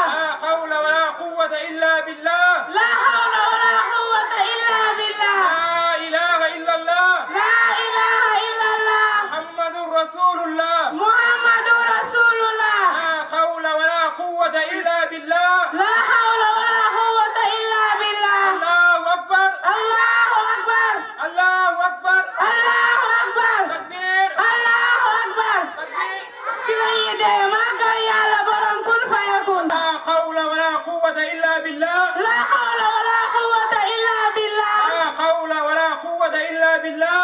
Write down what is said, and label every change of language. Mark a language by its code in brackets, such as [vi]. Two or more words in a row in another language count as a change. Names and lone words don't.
[ar] لا حول ولا قوة إلا بالله لا حول ولا قوة إلا بالله لا إله إلا الله لا إله إلا الله محمد رسول الله محمد رسول الله لا حول ولا قوة إلا بالله لا حول ولا قوة إلا بالله الله أكبر الله أكبر الله أكبر الله أكبر takbir الله أكبر [wo] ci la ñuy dee màggal yàlla borom [ar] كن فيكون لا حول ولا قوة إلا بالله لا حول ولا قوة إلا بالله لا حول ولا قوة إلا بالله